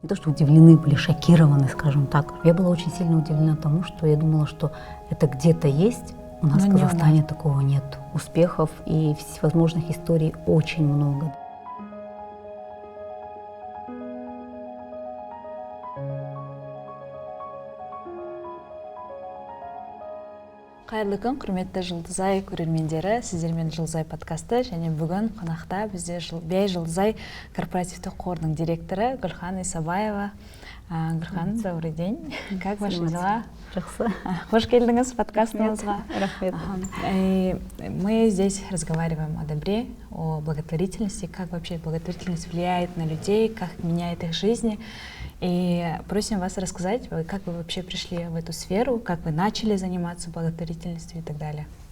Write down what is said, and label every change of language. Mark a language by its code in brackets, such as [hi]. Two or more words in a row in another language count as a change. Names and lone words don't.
[ru] то что удивлены были, шокированы, скажем так. Я была очень сильно удивлена тому, что я думала, что это где-то есть. У нас в Казахстане такого нет. Успехов и всевозможных историй очень много. [kk] Қайырлы күн, құрметті Жұлдызай көрермендері, сіздермен Жұлдызай подкасты және бүгін қонақта бізде Бәй Жұлдызай корпоративтік қорының директоры Гүлхан Исабаева. [ru] Гүлхан, добрый день. Как ваши дела? [kk] Жақсы. Қош келдіңіз подкастымызға. Рахмет. [ru] Мы здесь разговариваем о добре, о благотворительности, как вообще благотворительность влияет на людей, как меняет их жизни. И просим вас рассказать, как вы вообще пришли в эту сферу, как вы начали заниматься благотворительностью и так далее.